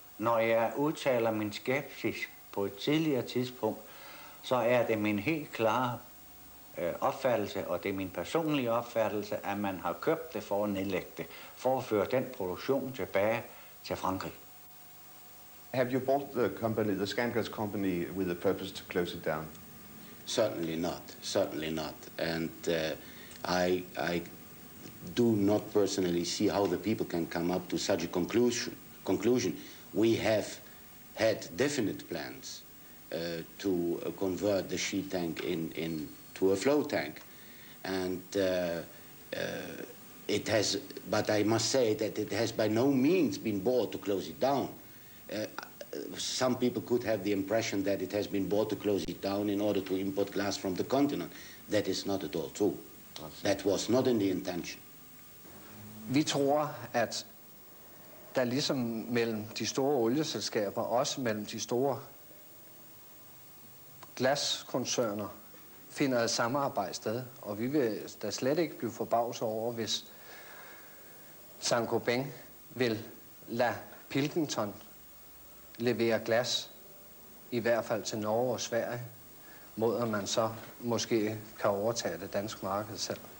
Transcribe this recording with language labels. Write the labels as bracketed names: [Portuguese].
[Danish] Når jeg udtaler min skepsis på et tidligere tidspunkt, så er det min helt klare opfattelse, og det er min personlige opfattelse, at man har købt det for at nedlægge det, for at føre den produktion tilbage til Frankrig. [English] Have you bought the company, the Scanglas company, with the purpose to close it down? Certainly not. Certainly not. And I do not personally see how the people can come up to such a conclusion. We have had definite plans to convert the sheet tank into a flow tank, and it has. But I must say that it has by no means been bought to close it down. Some people could have the impression that it has been bought to close it down in order to import glass from the continent. That is not at all true. That was not in the intention. [Danish] Vi tror, at der ligesom mellem de store olieselskaber, også mellem de store glaskoncerner, finder et samarbejde sted. Og vi vil da slet ikke blive forbavset over, hvis Saint-Gobain vil lade Pilkington levere glas, i hvert fald til Norge og Sverige, mod at man så måske kan overtage det danske marked selv.